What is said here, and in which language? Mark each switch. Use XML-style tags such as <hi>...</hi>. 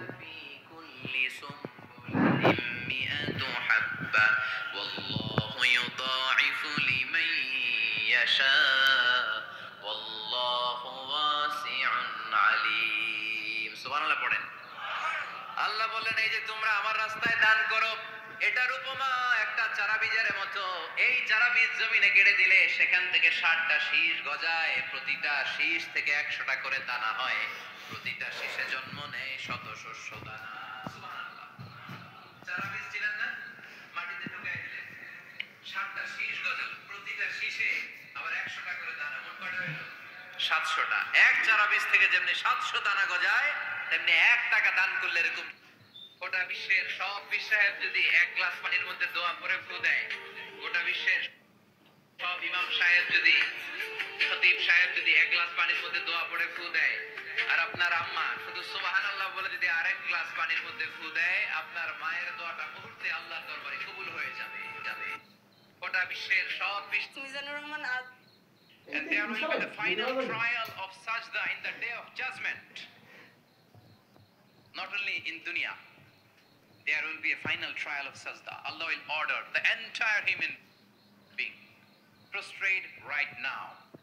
<ar>في كل سنبلة 100 حبة والله يضاعف لمن يشاء والله واسع عليم।</ar> <bn>সুবহানাল্লাহ পড়েন। আল্লাহ বলেন, এই যে তোমরা আমার রাস্তায় দান করো, এটার উপমা একটা চারা বীজের মতো। এই চারা বীজ জমিনে গেড়ে দিলে সেখান থেকে 60টা শীষ গজায়, প্রতিটা শীষ থেকে 100টা করে দানা হয়, প্রতিটা শীষে জন্ম নেয় শত শস্য দানা। সুবহানাল্লাহ। চারা বীজ ছিলেন না, মাটিতে ঢুকাই দিলেন, 60টা শীষ গজাল, প্রতিটা শীষে আবার 100টা করে দানা, মোট কয়টা হইল? 700টা। এক চারা বীজ থেকে যেমনি 700 দানা গজায়, তেমনি 1 টাকা দান করলে এরকম গোটা বিশ্বের সব পীর সাহেব যদি 1 গ্লাস পানির মধ্যে দোয়া করে ফু দেয়, গোটা বিশ্বের সব ইমাম সাহেব যদি, খতিব সাহেব যদি 1 গ্লাস পানির মধ্যে দোয়া পড়ে ফু দেয়, আর আপনার আম্মা শুধু সুবহানাল্লাহ বলে যদি আরেক গ্লাস পানির মধ্যে ফু দেয়, আপনার মায়ের দোয়াটা মুহূর্তে আল্লাহর দরবারে কবুল হয়ে যাবে। গোটা বিশ্বের সব Mizanur Rahman</bn> <en>and there will be the final trial of sajda in the day of judgment. Not only in dunya, there will be a final trial of sajda. Allah will order the entire human being prostrate right now.</en>